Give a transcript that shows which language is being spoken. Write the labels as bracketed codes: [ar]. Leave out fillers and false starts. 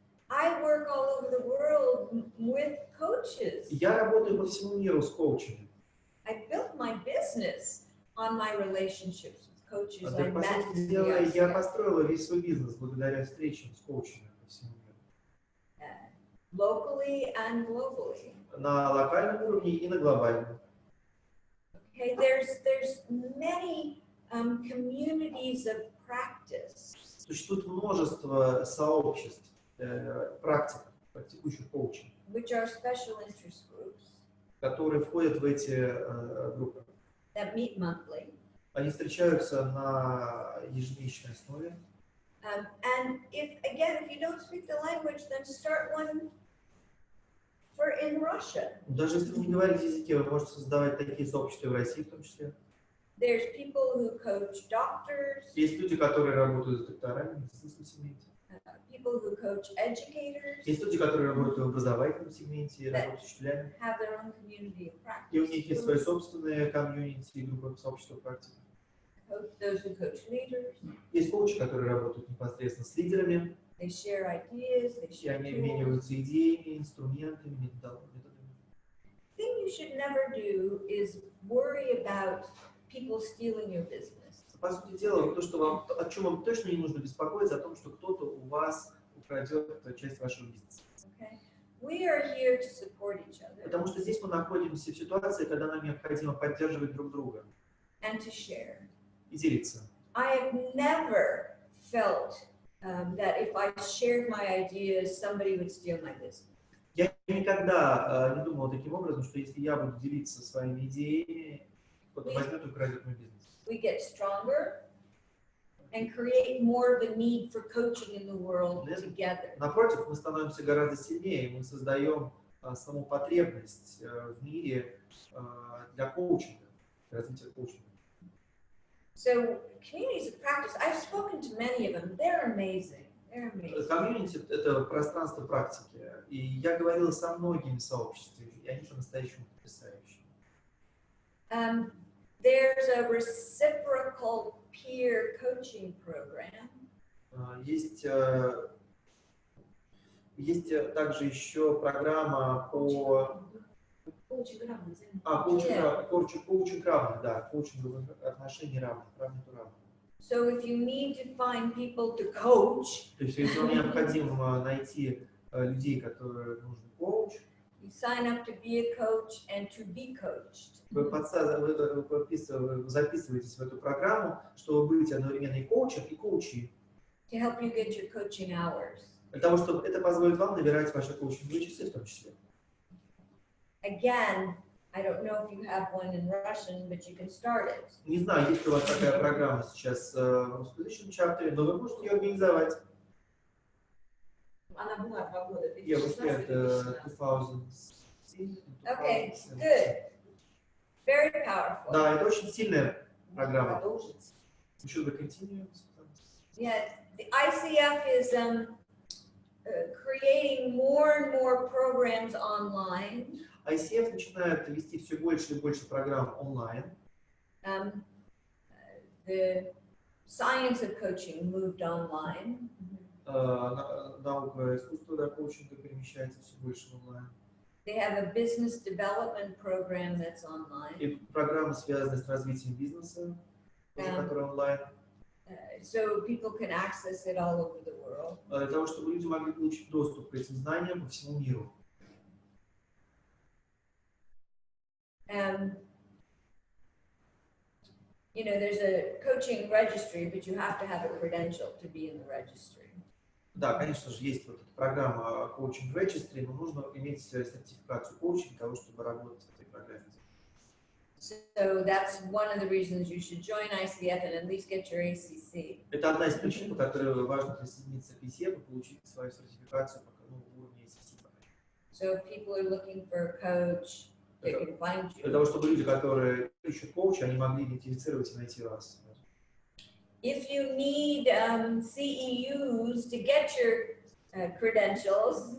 [en] I work all over the world with coaches. [ru] Я работаю по всему миру с коучами. [en] I built my business on my relationships with coaches [ru] Да, [en] I [ru] по [en] met [ru] сути [en] in the [ru] дела, я [en] ICF. [ru] построила весь свой бизнес благодаря встречам с коучами по всему миру. [en] Locally and globally. [ru] На локальном уровне и на глобальном. [en] Okay, there's many communities of practice. [ru] Существует множество сообществ, практикующих коучей, [en] Which are special interest groups [ru] которые входят в эти группы. [en] that meet monthly. [ru] Они встречаются на ежемесячной основе. [en] And if you don't speak the language, then start one in Russia. [ru] Даже если вы не говорите языке, вы можете создавать такие сообщества в России в том числе. [en] There's people who coach doctors, [ru] Есть люди, которые работают с докторами в медицинском сегменте. [en] people who coach educators, [ru] Есть люди, которые работают в образовательном сегменте, работают с учителями. [en] have their own community of [ru] И у них есть [en] practice. [ru] свои собственные комьюнити и группы сообщества практиков. [en] Those who coach leaders, [ru] Есть коучи, которые работают непосредственно с лидерами, [en] they share ideas, they [ru] и [en] share [ru] они [en] tools. [ru] обмениваются идеями, инструментами, методами. [en] The thing you should never do is worry about people stealing your business. [ru] По сути дела, то, что вам, о чем вам точно не нужно беспокоиться, о том, что кто-то у вас украдет часть вашего бизнеса. [en] Okay? We are here to support each other [ru] Потому что здесь мы находимся в ситуации, когда нам необходимо поддерживать друг друга [en] and to share. [ru] и делиться. [en] I have never felt that if I shared my ideas, somebody would steal my business. [ru] Я никогда не думал таким образом, что если я буду делиться своими идеями, кто-то возьмет и украдет мой бизнес. [en] We get stronger and create more of a need for coaching in the world together. [ru] Напротив, мы становимся гораздо сильнее, мы создаем саму потребность в мире для коучинга, для развития коучинга. [en] So communities of practice, I've spoken to many of them. They're amazing. They're amazing. [ru] Комьюнити — это пространство практики, и я говорил со многими сообществами, и они по-настоящему потрясающие. [en] There's a reciprocal peer coaching program. [ru] Есть также еще программа по коучинг равных, да, коучинговых отношений равных, равных. [en] So if you need to find people to coach, [ru] То есть, если вам необходимо найти людей, которые нужен коуч, [en] you sign up to be a coach and to be coached. [ru] вы записываетесь в эту программу, чтобы быть одновременно и коучем, и коучи. [en] To help you get your coaching hours. [ru] Для того, чтобы это позволит вам набирать ваши коучинговые часы в том числе. [en] Again, I don't know if you have one in Russian, but you can start it. [ru] Не знаю, есть ли у вас такая программа сейчас в русскоязычном чаптере, но вы можете ее организовать. Она была 2 года. Я [en] was there 2016. Okay, good. Very powerful. [ru] Да, это очень сильная программа. Продолжить. [en] Should we continue? Yeah, the ICF is creating more and more programs online. [ru] ICF начинает вести все больше и больше программ онлайн. [en] The science of coaching moved online. [ru] Наука искусства, да, коучинга перемещается все больше в онлайн. [en] They have a business development program that's online. [ru] И программы, связанные с развитием бизнеса, которые онлайн. [en] So people can access it all over the world. [ru] Для того, чтобы люди могли получить доступ к этим знаниям по всему миру. [en] You know, there's a coaching registry, but you have to have a credential to be in the registry. [ru] Да, конечно же, есть вот эта программа Coaching Registry, но нужно иметь сертификацию коучинга для того, чтобы работать в этой программе. [en] So that's one of the reasons you should join ICF and at least get your ACC. [ru] Это одна из причин, по которой важно присоединиться к ICF и получить свою сертификацию по уровню ACC. [en] So if people are looking for a coach, they can find [ru] Для [en] you. [ru] того, чтобы люди, которые ищут коуча, они могли идентифицировать и найти вас. [en] If you need CEUs to get your credentials,